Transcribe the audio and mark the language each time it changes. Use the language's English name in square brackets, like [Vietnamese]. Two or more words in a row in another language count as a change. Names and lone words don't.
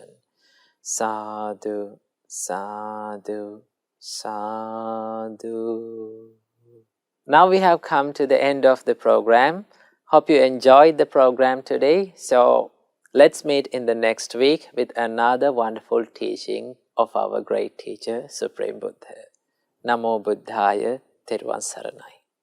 [Pali] Sadhu, sadhu, sadhu. [English] Now we have come to the end of the program. Hope you enjoyed the program today. So let's meet in the next week with another wonderful teaching of our great teacher, Supreme Buddha. [Pali] Namo Buddhaya. [Sinhala] ථෙරවන් සරණයි.